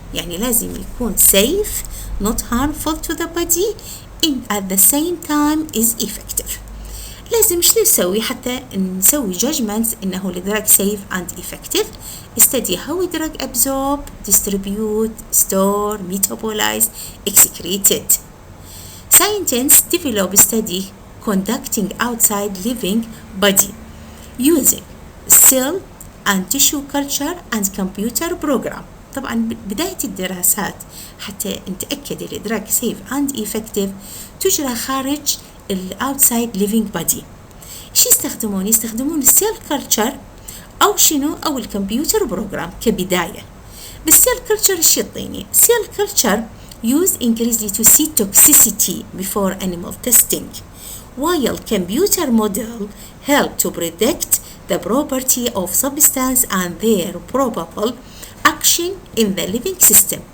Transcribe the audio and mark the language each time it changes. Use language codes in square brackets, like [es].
[ar] يعني لازم يكون [en] safe, not harmful to the body, at the same time is effective. [ar] لازم شنو نسوي حتى نسوي judgments إنه الدرج [en] safe and effective. Study how a drug absorb, distribute, store, metabolize, excreted. Scientists develop a study conducting outside living body using cell and tissue culture and computer program. [ar] طبعا بداية الدراسات حتى نتأكد الدرج [en] safe and effective [ar] تجرى خارج [en] outside living body. [ar] شو يستخدمون السيل كلتشر أو شنو أو الكمبيوتر بروجرام كبداية. بالسيل كلتشر شو يعطيني؟ سيل كلتشر [en] use increasingly to see toxicity before animal testing, while computer model help to predict the property of substance and their probable action in the living system.